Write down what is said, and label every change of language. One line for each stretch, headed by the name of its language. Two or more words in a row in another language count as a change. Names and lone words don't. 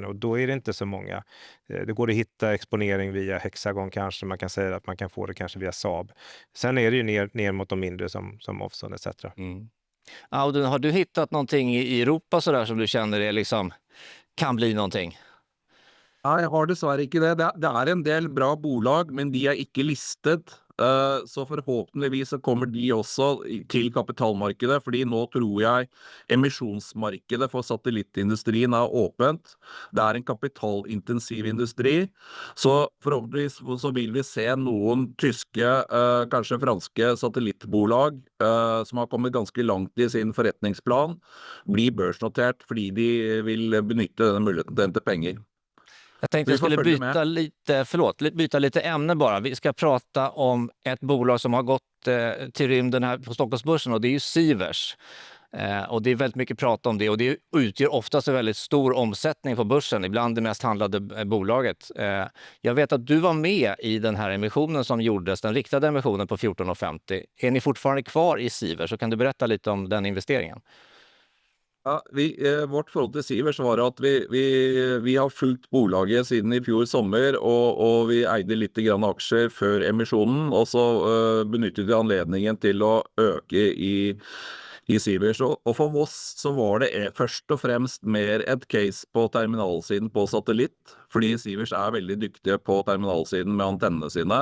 Swedish: Och då är det inte så många. Det går att hitta exponering via Hexagon kanske. Man kan säga att man kan få det kanske via Saab. Sen är det ju ner mot de mindre som Ovzon etc. Audun, har du hittat någonting i Europa så där som du känner är liksom, kan bli någonting?
Norwegian: Nei, jeg har dessverre ikke det. Det en del bra bolag, men de ikke listet. så forhåpentligvis så kommer de også til kapitalmarkedet, fordi nå tror jeg emisjonsmarkedet for satellittindustrien er åpent. Det er en kapitalintensiv industri, så forhåpentligvis så vil vi se noen tyske, kanskje franske satellittbolag som har kommet ganske langt i sin forretningsplan, bli børsnotert fordi de vil benytte denne muligheten til å hente penger.
Swedish: Jag tänkte Vi jag får skulle följa byta lite, byta lite ämne bara. Vi ska prata om ett bolag som har gått till rymden här på Stockholmsbörsen, och det är ju Sivers. Och det är väldigt mycket prat om det, och det utgör oftast en väldigt stor omsättning på börsen, ibland det mest handlade bolaget. Jag vet att du var med i den här emissionen som gjordes, den riktade emissionen på 14,50. Är ni fortfarande kvar i Sivers, så kan du berätta lite om den investeringen?
Norwegian: Ja, vårt forhold til Sivers var at vi har fulgt bolaget siden i fjor sommer, og vi eide litt grann aksjer før emisjonen, og så benyttet vi anledningen til å øke i Sivers. Og for oss så var det først og fremst mer et case på terminalsiden på satellitt, fordi Sivers er veldig dyktige på terminalsiden med antennene sine.